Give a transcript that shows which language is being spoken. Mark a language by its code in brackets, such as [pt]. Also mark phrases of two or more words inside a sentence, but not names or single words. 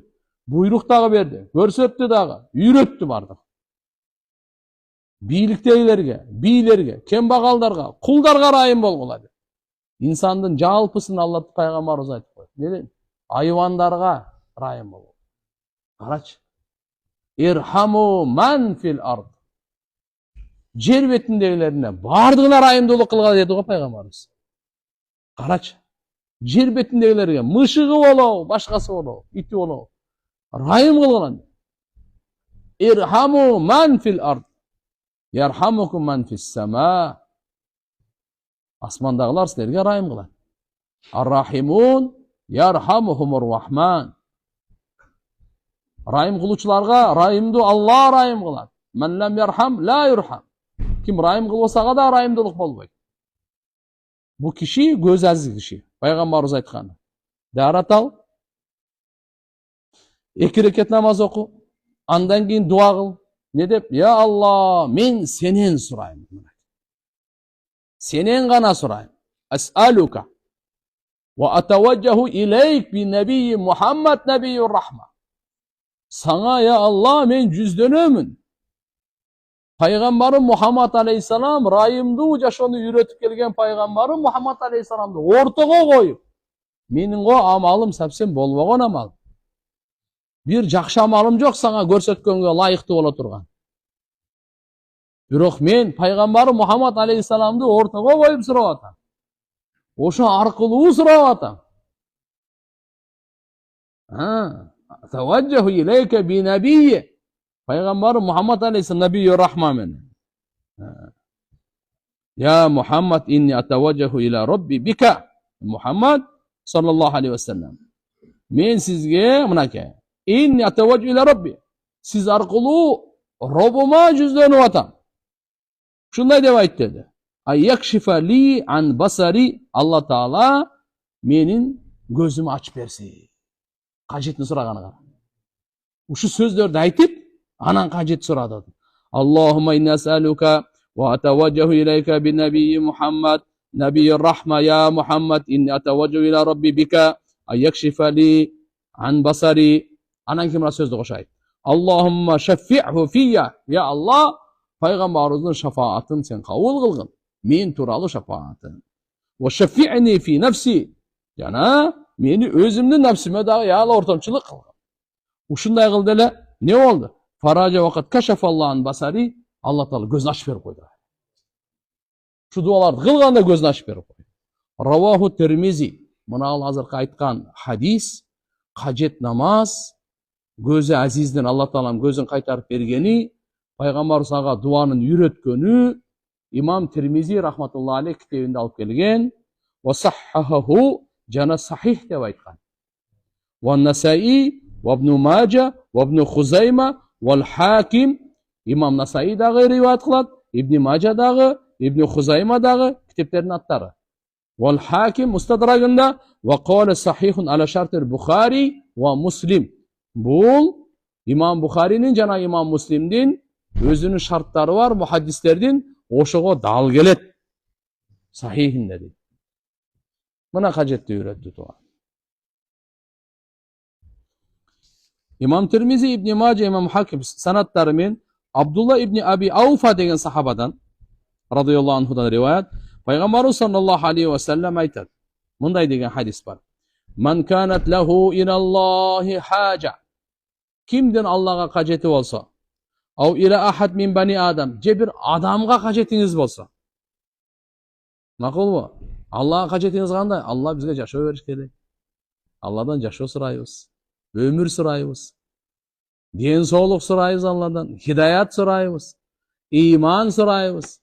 [ky] Буйрук дагы берди, көрсөттү дагы, үйрөттү бардык. Бийлерге, кембагалдарга, кулдарга райым болгула деп. İnsandын жалпысын Алла пайгамбарыбыз айтып койду. Неден? Айвандарга райым болгула. Карачы. [ar] ارحموا من في الأرض. [ky] Жер бетиндегилерине бардыгына райымдуулук кылгыла деди го пайгамбарыбыз. Карачы. Жер бетиндегилерге мышыгы болобу, башкасы болобу, ити болобу, райым кылгыла. [ar] ارحموا من في الأرض. يرحمكم من في السماء. [ky] Асмандагылар силерге райым кылат. [ar] الراحمون يرحمهم الرحمن. [ky] Райым кылуучуларга райымдуу Алла райым кылат. [ar] من لم يرحم لا يرحم. [ky] Ким райым кылбасага да райымдуулук болбойт. Бу киши көз азиз киши. Пайгамбарыбыз айткан. Дарат ал. 2 рекет намаз оку. Андан кийин дуа кыл. Не деп? Я Алла, мен сенен сурайм. Сенен гана сурайм. [ar] أسألك وأتوجه إليك بنبي محمد نبي الرحمة. [ky] Саңа, я Алла, мен жүздөнөмүн. Пайгамбарым Мухаммад алейхиссалам райымдуу жашоону үйрөтүп келген пайгамбарым Мухаммад алейхиссаламды ортого коюп, Менің амалым совсем болбогон амал. Бир жакшы амалым жок сага көрсөткөнгө лайыктуу боло турган. Бирок мен пайгамбар Мухаммад алейхиссаламды ортого коюп сурап атам. Ошо аркылуу сурап атам. [ar] توجه إليك بنبي. [ky] Пайгамбар Мухаммад алейхиссалам [ar] نبي الرحمة [ky] менен. [ar] يا محمد إني أتوجه إلى ربي بك. محمد صلى الله عليه وسلم. [ky] Мен сизге мынакей. [ar] إني أتوجه إلى ربي. [ky] Сиз аркылуу Робума жүздөнүп атам. Шундай деп айт деди. [ar] أن يكشف لي عن بصري. [ky] Алла Таала менин көзүмү ачып берси. Кажетин сураганы кара. Ушу сөздөрдү айтып, анан кажет сурады. [ar] اللهم إنا أسألك وأتوجه إليك بنبي محمد. نبي الرحمة يا محمد إني أتوجه إلى ربي بك. أن يكشف لي عن بصري. [ky] Анан кийин мына сөздү кошо айт. [ar] اللهم شفعه في. [ky] Я Аллах, пайгамбарыбыздын шафаатын сен кабыл кылгын. Мен тууралуу шафаатын. [ar] وشفعني في نفسي. [ky] Жана мени өзүмдүн нафсиме дагы яла ортомчулук кылгын. Ушундай кылды эле не болду? [ar] فرجع وقد كشف الله عن بصره. [ky] Алла Таала көзүн ачып берип койду. Шу дуаларды кылганда көзүн ачып берип койду. [ar] رواه الترمذي. [ky] Мына азыркы айткан хадис, кажет намаз, көзү азизден Алла Таалам көзүн кайтарып бергени, пайгамбар сага дуанын үйрөткөнү имам Термизи [ar] رحمة الله عليه [ky] китебинде алып келген. [ar] وصححه [ky] жана сахих деп айткан. [ar] والنسائي وابن ماجه وابن خزيمة والحاكم. [ky] Имам Насаи дагы риваят кылат, Ибн Мажа дагы, Ибн Хузайма дагы китептердин аттары. [ar] والحاكم مستدركында وقال صحيح على شرط البخاري ومسلم. [ky] Бул имам Бухаринин жана имам Муслимдин өзүнүн шарттары бар, мухаддистердин ошого дал келет. Сахихинде дейт. Мына кажетти үйрөттү туган. Имам Термизи, Ибн Мажа, имам Хаким санаттары мен Абдулла ибн Аби Ауфа деген сахабадан [ar] رضي الله عنهдан [ky] риваят, пайгамбарыбыз [ar] صلى الله عليه وسلم [ky] айтат. Мындай деген хадис бар. [ar] من كانت له إلى الله حاجة. [ky] Кимден Аллага кажети болсо, [ar] أو إلى أحد من بني آدم, [ky] же бир адамга кажетиңиз болсо. Макулбу? Аллага кажетиңиз кандай? Алла бизге жашоо бериш керек. Алладан жашоо сурайбыз, өмүр сурайбыз, ден соолук сурайбыз Алладан, хидаят сурайбыз, иман сурайбыз.